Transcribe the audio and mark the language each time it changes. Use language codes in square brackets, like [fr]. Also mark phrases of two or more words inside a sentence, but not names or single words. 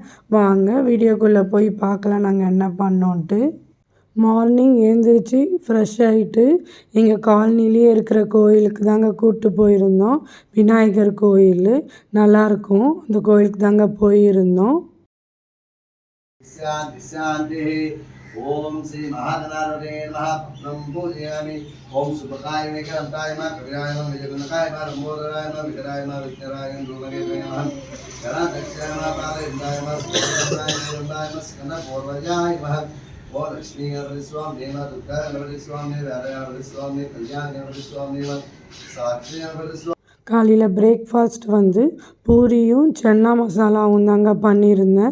[ta] வாங்க வீடியோக்குள்ளே போய் பார்க்கலாம் நாங்கள் என்ன பண்ணோன்ட்டு. மார்னிங் எழுந்திரிச்சு ஃப்ரெஷ் ஆகிட்டு எங்கள் காலனிலேயே இருக்கிற கோயிலுக்கு தாங்க கூப்பிட்டு போயிருந்தோம். விநாயகர் கோயில் நல்லாயிருக்கும், அந்த கோயிலுக்கு தாங்க போயிருந்தோம். [sa] ओम श्री महागणाधिपतये नमः प्रथमं पूजयामि। ओम सुभकाय वेंकटराय नमः कविराय नमः विजयगुणकाय नमः लंबोदराय नमः विकराय नमः विघ्नराय धूमकेतवे नमः गणाध्यक्षाय नमः पादयुक्ताय नमः सुभद्राय नमः स्कंदपूर्वजाय नमः ओम लक्ष्मी गणपति स्वामी नमः दुर्गा गणपति स्वामी नमः गणपति स्वामी कल्याण गणपति स्वामी नमः साक्षी गणपति स्वामी. [ta] காலையில் பிரேக்ஃபாஸ்ட் பூரியும் சன்னா மசாலாவும் தாங்க பண்ணியிருந்தேன்.